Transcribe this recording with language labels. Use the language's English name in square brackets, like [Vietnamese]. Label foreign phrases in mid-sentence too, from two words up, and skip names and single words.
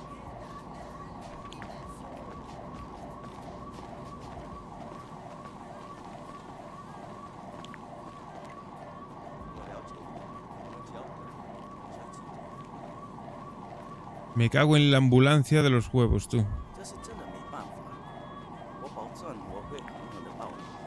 [Spanish] Me cago en la ambulancia de los huevos, tú. [Chinese] 这是真的没办法，我保证我会狠狠的报你。